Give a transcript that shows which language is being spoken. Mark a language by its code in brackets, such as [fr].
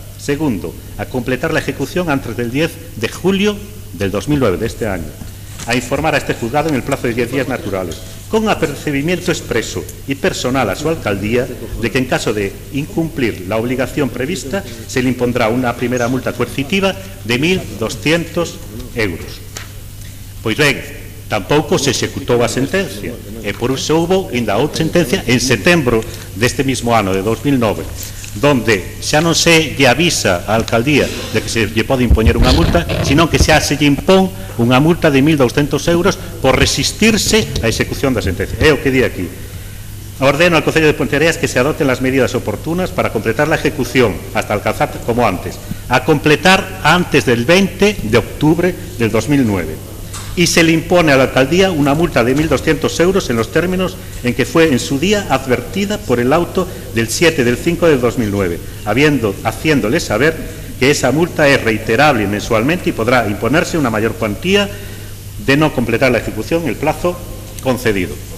[es] Segundo, a completar la ejecución antes del 10 de julio del 2009, de este año. A informar a este juzgado en el plazo de 10 días naturales, con apercibimiento expreso y personal a su alcaldía de que en caso de incumplir la obligación prevista se le impondrá una primera multa coercitiva de 1.200 euros. [gl] Pois ben, tampouco se executou a sentencia e por iso houve ainda outra sentencia en setembro deste mismo ano, de 2009, donde xa non se lle avisa á alcaldía de que se lle pode impoñer unha multa, sino que xa se lle impón unha multa de 1.200 euros por resistirse á execución da sentencia. É o que di aquí. [es] Ordeno al Concello de Ponteareas que se adopten las medidas oportunas para completar la ejecución hasta alcanzar, como antes, a completar antes del 20 de octubre del 2009. Y se le impone a la alcaldía una multa de 1.200 euros en los términos en que fue en su día advertida por el auto del 7 del 5 del 2009, haciéndole saber que esa multa es reiterable mensualmente y podrá imponerse una mayor cuantía de no completar la ejecución en el plazo concedido.